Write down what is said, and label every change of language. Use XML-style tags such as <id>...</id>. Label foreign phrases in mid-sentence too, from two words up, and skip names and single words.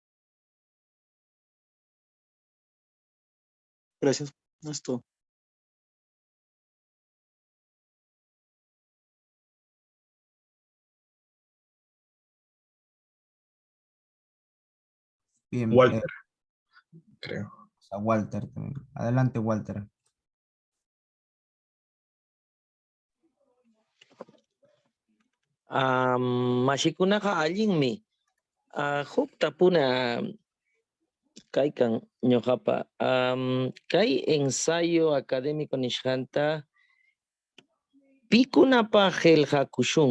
<es>Gracias. No es todo. Bien. Walter, creo. A Walter también. Adelante, Walter.</es> <qu>Mashikunaqa allinmi. Hukta kaykan ñuqapa. Kay</qu> <es>ensayo académico</es> <qu>nishqanta pikunapaq qillqakushun.</qu>